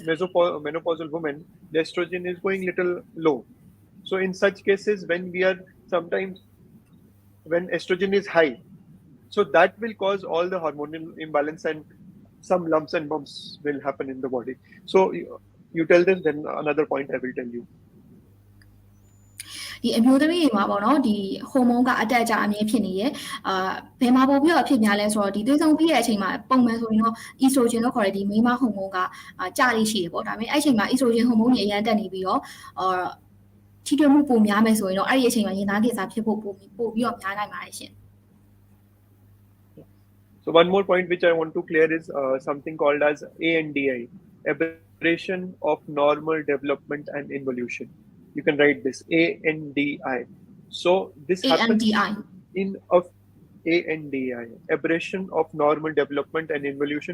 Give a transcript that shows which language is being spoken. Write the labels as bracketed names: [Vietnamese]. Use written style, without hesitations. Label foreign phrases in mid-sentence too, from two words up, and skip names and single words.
[English] menopausal women, the estrogen is going little low. So in such cases, when estrogen is high, so that will cause all the hormonal imbalance and some lumps and bumps will happen in the body. So you tell this, then another point I will tell you. [Burmese] ဒီအမျိုးသမီးတွေမှာပေါ့နော်ဒီဟော်မုန်းကအတက်အကျအမြဲဖြစ်နေရဲ့ဘယ်မှာပို့ပြီးတော့ဖြစ်များလဲဆိုတော့ဒီသွေးဆောင်ပြီးတဲ့အချိန်မှာပုံမှန်ဆိုရင်တော့ estrogen လို့ခေါ်တဲ့ဒီမိန်းမဟော်မုန်းကကျလေးရှိတယ်ပေါ့ဒါပေမဲ့အဲ့အချိန်မှာ estrogen ဟော်မုန်းကြီးအရန်တက်နေပြီးတော့ထိတွေ့မှုပိုများမယ်ဆိုရင်တော့အဲ့ဒီအချိန်မှာရင်သားကင်ဆာဖြစ်ဖို့ပိုပြီးတော့များနိုင်ပါတယ်ရှင် [English] So one more point which I want to clear is something called as ANDI, aberration of normal development and involution. You can write this ANDI. So this happens in ANDI, aberration of normal development and involution.